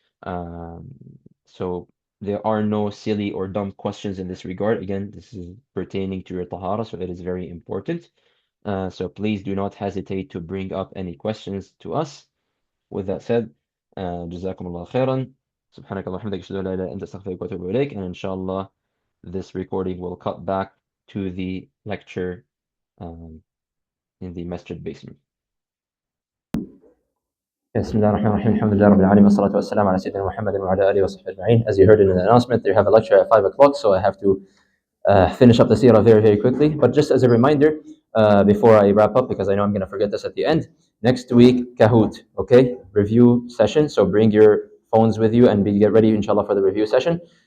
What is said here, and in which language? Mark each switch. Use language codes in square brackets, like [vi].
[en] Um, so there are no silly or dumb questions in this regard. Again, this is pertaining to your tahara, so it is very important. So please do not hesitate to bring up any questions to us. With that said, [ar] جزاكم الله خيرا. سبحانك اللهم وبحمدك أشهد أن لا إله إلا أنت أستغفرك وأتوب إليك. [en] And inshallah, this recording will cut back to the lecture um, in the masjid basement. [ar] بسم الله الرحمن الرحيم الحمد لله رب العالمين والصلاة والسلام على سيدنا محمد وعلى آله وصحبه أجمعين. [en] As you heard in the announcement, they have a lecture at 5 o'clock, so I have to finish up the seerah very quickly. But just as a reminder, before I wrap up, because I know I'm going to forget this at the end, next week, Kahoot, okay? Review session, so bring your phones with you and get ready, inshallah, for the review session.